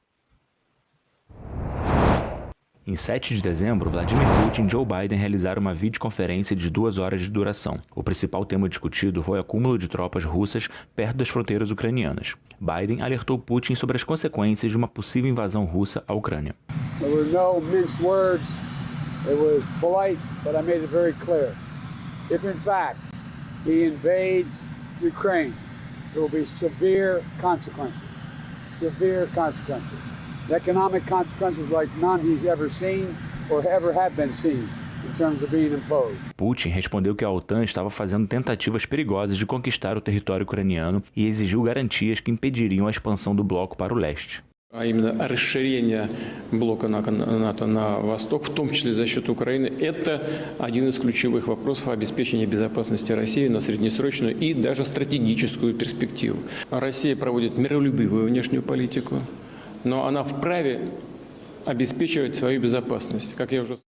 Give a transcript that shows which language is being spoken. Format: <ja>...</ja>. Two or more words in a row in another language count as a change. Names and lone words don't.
<pt>Em 7 de dezembro, Vladimir Putin e Joe Biden realizaram uma videoconferência de 2 horas de duração. O principal tema discutido foi o acúmulo de tropas russas perto das fronteiras ucranianas. Biden alertou Putin sobre as consequências de uma possível invasão russa à Ucrânia.</pt> <en>There were no minced words. It was polite, but I made it very clear. If in fact he invades Ukraine, there will be severe consequences. Severe consequences. Economic consequences like none he's ever seen or ever have been seen in terms of being imposed.</en> <pt>Putin respondeu que a OTAN estava fazendo tentativas perigosas de conquistar o território ucraniano e exigiu garantias que impediriam a expansão do bloco para o leste.</pt> <ru>А именно расширение блока НАТО на восток, в том числе за счет Украины, это один из ключевых вопросов обеспечения безопасности России на среднесрочную и даже стратегическую перспективу. Россия проводит миролюбивую внешнюю политику, но она вправе обеспечивать свою безопасность, как я уже сказал.</ru>